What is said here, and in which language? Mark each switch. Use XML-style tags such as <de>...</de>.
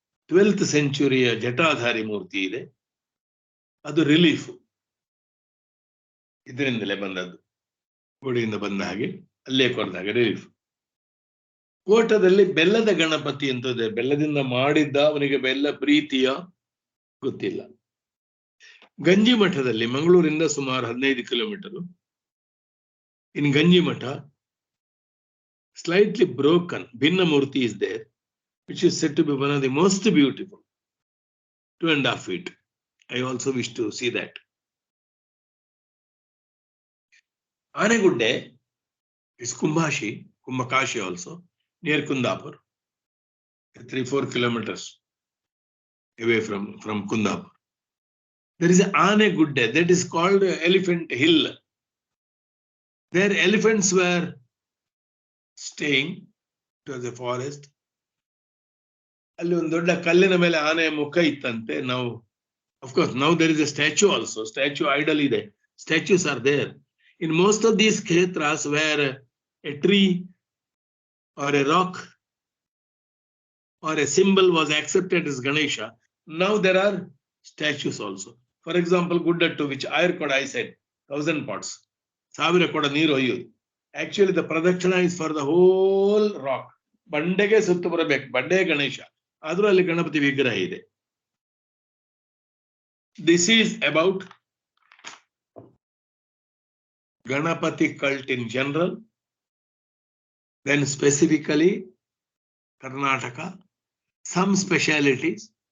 <kn>12th ಸೆಂಚುರಿಯ ಜಟಾಧಾರಿ ಮೂರ್ತಿ ಇದೆ, ಅದು relief, ಇದರಿಂದಲೇ ಬಂದದ್ದು, ಗುಡಿಯಿಂದ ಬಂದ ಹಾಗೆ ಅಲ್ಲೇ ಕೊರೆದಾಗ ರಿಲೀಫ್. ಕೋಟದಲ್ಲಿ ಬೆಲ್ಲದ ಗಣಪತಿ ಅಂತ ಇದೆ, ಬೆಲ್ಲದಿಂದ ಮಾಡಿದ್ದ, ಅವನಿಗೆ ಬೆಲ್ಲ ಪ್ರೀತಿಯ ಗೊತ್ತಿಲ್ಲ. ಗಂಜಿ ಮಠದಲ್ಲಿ ಮಂಗಳೂರಿಂದ ಸುಮಾರು 15 ಕಿಲೋಮೀಟರ್.</kn> <en>In Ganji Mutt, slightly broken Bhinna Murti is there, which is said to be one of the most beautiful, 2.5 feet. I also wish to see that. Anegudde is Kumbhakashi also, near Kundapur, 3-4 kilometers away from Kundapur. There is Anegudde, that is called Elephant Hill. There elephants were staying, it was a forest.</en> <kn>ಅಲ್ಲಿ ಒಂದು ದೊಡ್ಡ ಕಲ್ಲಿನ ಮೇಲೆ ಆನೆಯ ಮುಖ ಇತ್ತಂತೆ.</kn> <en>Now, of course, now there is a statue also, statue idol ಇದೆ, statues are there. In most of these kshetras where a tree or a rock or a symbol was accepted as Ganesha, now there are statues also. For example, Guddattu, which Ayurkoda I said, 1000 pots, 1000</en> <kn>koda ನೀರು ಒಯ್ಯೋದು.</kn> <en>Actually, the pradakshina is for the whole rock.</en> <kn>ಬಂಡೆಗೆ ಸುತ್ತು ಬರಬೇಕು, ಬಂಡೆ ಗಣೇಶ, ಆದ್ರೂ ಅಲ್ಲಿ ಗಣಪತಿ ವಿಗ್ರಹ ಇದೆ.</kn> <en>This is about Ganapati cult in general, then specifically Karnataka, some specialities.</en>